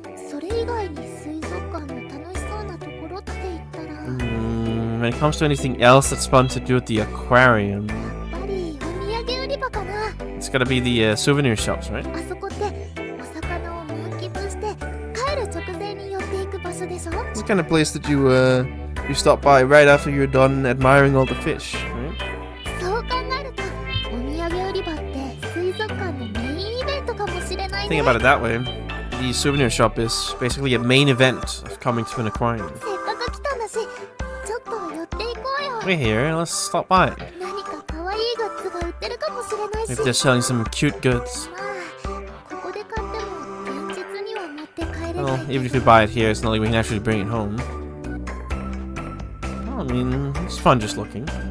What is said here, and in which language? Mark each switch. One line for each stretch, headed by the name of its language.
Japanese: それ以外に水族館の楽しそうなところって言ったら、
English: When it comes to anything else that's fun to do at the aquarium,
Japanese: やっぱりお土産売り場かな。
English: it's gotta be the souvenir shops, right?
Japanese: あそこってお魚を満喫して帰る直前に寄っていく場所でしょ。
English: It's the kind of place that you stop by right after you're done admiring all the fish, right?
Japanese: そう考えるとお土産売り場って水族館のメインイベントかもしれないね。
English: Think about it that way. The souvenir shop is basically a main event of coming to an aquarium.
Japanese: せっかく来たんだし、ちょっと寄っていこうよ。
English: We're here, let's stop by.
Japanese: 何か可愛いグッズが売ってるかもしれないし。
English: Maybe they're selling some cute goods.
Japanese: まあ、ここで買っても現実には持って帰れな
English: Well,
Japanese: い。
English: even if we buy it here, it's not like we can actually bring it home. Well, I mean, it's fun just looking.